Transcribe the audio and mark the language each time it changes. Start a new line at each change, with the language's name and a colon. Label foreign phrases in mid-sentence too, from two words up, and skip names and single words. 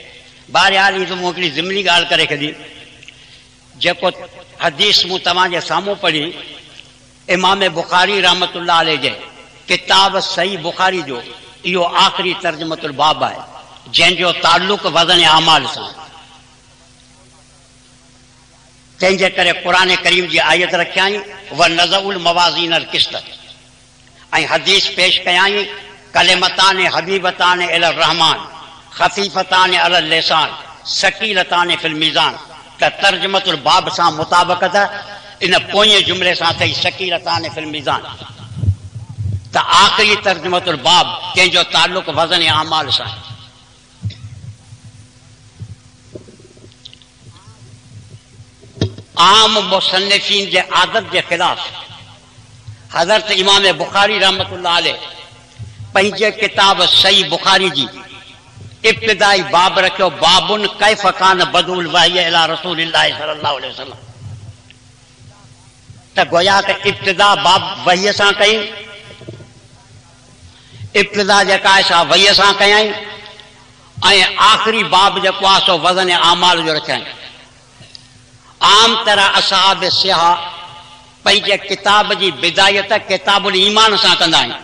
Sindhi: बहरहाल ही तो मूं हिकिड़ी ज़िमनी ॻाल्हि करे छॾी। जेको हदीस मूं तव्हांजे साम्हूं पढ़ी, इमाम बुखारी
Arabic: رحمة الله عليه
Sindhi: जे किताब सही बुखारी जो इहो आख़िरी तर्जुमतुल बाब आहे, जंहिंजो ताल्लुक़ वज़न अमाल सां। तंहिंजे करे क़ुरान करीम जी आयत रखियाई
Arabic: ونضع الموازين القسط,
Sindhi: ऐं हदीस पेश कयाई
Arabic: كلمتان حبيبتان إلى الرحمن خفيفتان على اللسان ثقيلتان في الميزان.
Sindhi: त तर्जुमतुल बाब सां मुताबिक़त इन पोएं जुमिले सां अथई
Arabic: ثقيلتان في الميزان.
Sindhi: त आख़िरी तर्जुमतुल बाब कंहिंजो ताल्लुक़ वज़न अमाल सां। आम मुसन्निफ़ीन जे आदत जे ख़िलाफ़ हज़रत इमाम बुखारी
Arabic: رحمة الله عليه
Sindhi: पंहिंजे किताब सही बुखारी जी इब्तिदाई बाब रखियो,
Arabic: باب كيف كان بدء الوحي إلى رسول الله صلى الله عليه وسلم.
Sindhi: त गोया त इब्तिदा बाब वहीअ सां कई, इब्तिदा जेका आहे सा वहीअ सां कयई, ऐं आख़िरी बाब जेको आहे सो वज़न आमाल जो रखियई। आम तरह असहाब सिहा पंहिंजे किताब जी बिदायत किताबुल ईमान सां कंदा आहिनि।